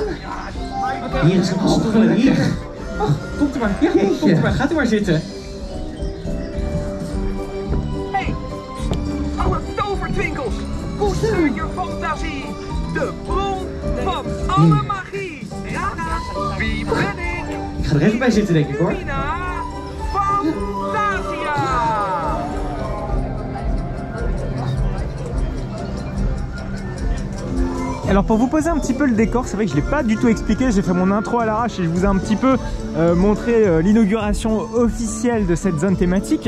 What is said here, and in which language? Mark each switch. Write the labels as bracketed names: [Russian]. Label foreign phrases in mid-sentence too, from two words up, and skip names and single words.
[Dutch] Hier is een stoel. Hier. Oh, komt u maar. Ja, komt u maar. Gaat u maar zitten. Hey, alle tovertwinkels, koester je fantasie. De bron van alle magie. Ja, wie ben ik? Ik ga er even bij zitten, denk ik hoor. Lumina Fantasia. [French] Alors pour vous poser un petit peu le décor, c'est vrai que je ne l'ai pas du tout expliqué, j'ai fait mon intro à l'arrache et je vous ai un petit peu montré l'inauguration officielle de cette zone thématique.